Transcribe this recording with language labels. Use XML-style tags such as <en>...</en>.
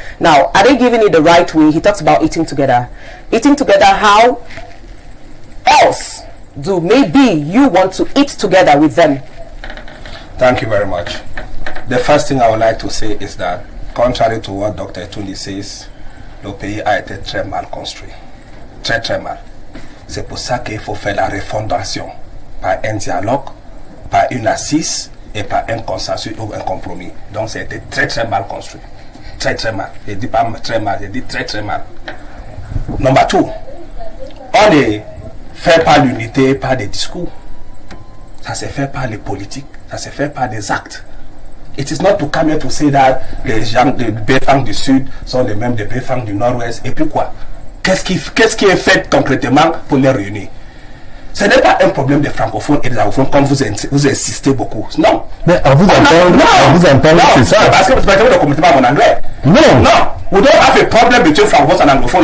<en>Now, are they giving it the right way? He talks about eating together. Eating together, how else do maybe you want to eat together with them? Thank you very much. The first thing I would like to say is that, contrary to what Dr.</en> <fr>Itundi says, le pays a été très mal construit. Très très mal. C'est pour ça qu'il faut faire la refondation par un dialogue, par une assise et par un consensus ou un compromis. Donc ça a été très très mal construit. Très très mal. Je ne dis pas très mal, je dis très très mal.</fr> <en>Number two,</en> <fr>on ne fait pas l'unité par des discours. Ça se fait par les politiques, ça se fait par des actes.</fr> <en>It is not to come here to say that</en> <fr>les gens de Béfang du Sud sont les mêmes de Béfang du Nord-Ouest. Et puis quoi? Qu'est-ce qui est fait concrètement pour les réunir? Ce n'est pas un problème des francophones et des anglophones comme vous insistez beaucoup. Non. Mais à vous entendre, c'est ça. Parce que vous ne comprenez pas mon anglais. Non.</fr> <en>We don't have a problem between francophones and anglophones.</en>